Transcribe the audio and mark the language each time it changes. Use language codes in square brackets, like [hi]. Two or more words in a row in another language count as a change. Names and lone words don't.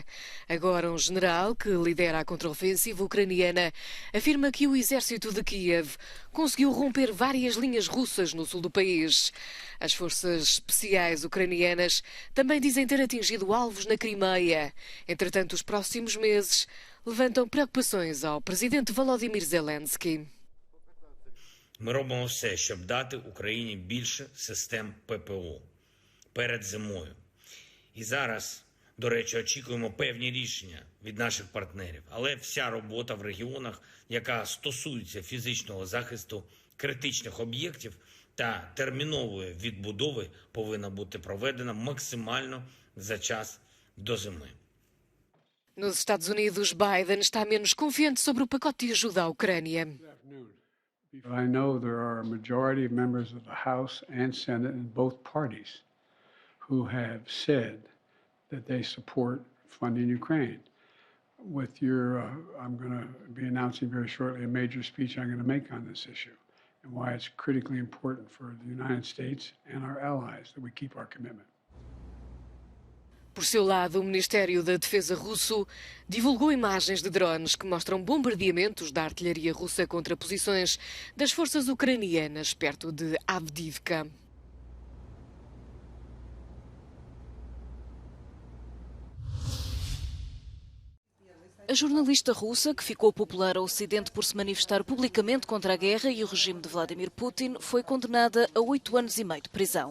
[pt] Agora, um general que lidera a contraofensiva ucraniana afirma que o exército de Kiev conseguiu romper várias linhas russas no sul do país. As forças especiais ucranianas também dizem ter atingido alvos na Crimeia. Entretanto, os próximos meses levantam preocupações ao presidente Volodymyr Zelensky. [uk] Ми робимо все, щоб дати Україні більше систем ППО перед зимою. І зараз, до речі, очікуємо певні рішення від наших партнерів. Але вся робота в регіонах, яка стосується фізичного захисту критичних об'єктів та термінової відбудови, повинна бути проведена максимально за час до зими. [pt] Nos Estados Unidos, Biden está menos confiante sobre o pacote de ajuda à Ucrânia. [en] I know there are a majority of members of the House and Senate in both parties who have said that they support funding Ukraine. With your, I'm going to be announcing very shortly a major speech I'm going to make on this issue and why it's critically important for the United States and our allies that we keep our commitment. [pt] Por seu lado, o Ministério da Defesa russo divulgou imagens de drones que mostram bombardeamentos da artilharia russa contra posições das forças ucranianas perto de Avdiivka. A jornalista russa, que ficou popular ao Ocidente por se manifestar publicamente contra a guerra e o regime de Vladimir Putin, foi condenada a 8 anos e meio de prisão.